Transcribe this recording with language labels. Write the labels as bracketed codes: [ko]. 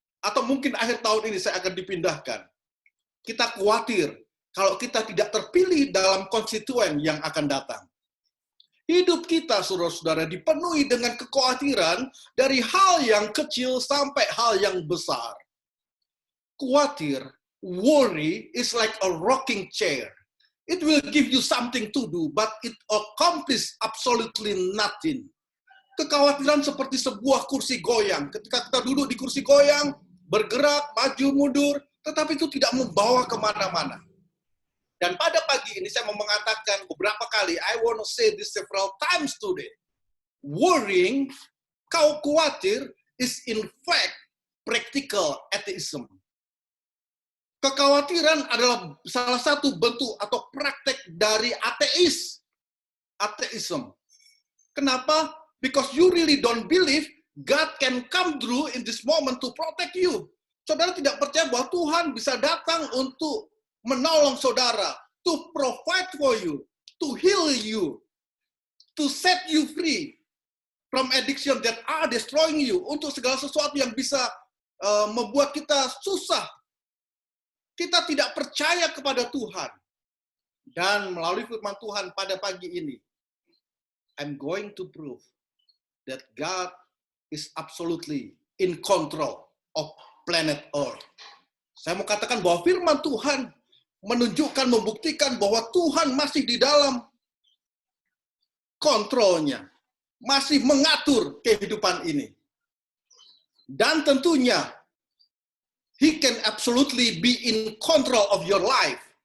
[id] Atau mungkin akhir tahun ini saya akan dipindahkan. Kita khawatir kalau kita tidak terpilih dalam konstituen yang akan datang. Hidup kita, saudara-saudara, dipenuhi dengan kekhawatiran dari hal yang kecil sampai hal yang besar. [en] Khawatir, worry is like a rocking chair. It will give you something to do, but it accomplishes absolutely nothing. [id] Kekhawatiran seperti sebuah kursi goyang. Ketika kita duduk di kursi goyang, bergerak, maju, mundur, tetapi itu tidak membawa kemana-mana. Dan pada pagi ini saya mau mengatakan beberapa kali, [en] I want to say this several times today. Worrying, [id] kau khawatir, [en] is in fact practical atheism. [id] Kekhawatiran adalah salah satu bentuk atau praktek dari ateism. Kenapa? [en] Because you really don't believe God can come through in this moment to protect you. [id] Saudara tidak percaya bahwa Tuhan bisa datang untuk menolong saudara, [en] to provide for you, to heal you, to set you free from addiction that are destroying you, [id] untuk segala sesuatu yang bisa membuat kita susah. Kita tidak percaya kepada Tuhan. Dan melalui firman Tuhan pada pagi ini, [en] I'm going to prove that God is absolutely in control of planet Earth. [id] Saya mau katakan bahwa firman Tuhan menunjukkan, membuktikan bahwa Tuhan masih di dalam kontrolnya, masih mengatur kehidupan ini. Dan tentunya, [en] He can absolutely be in control of your life.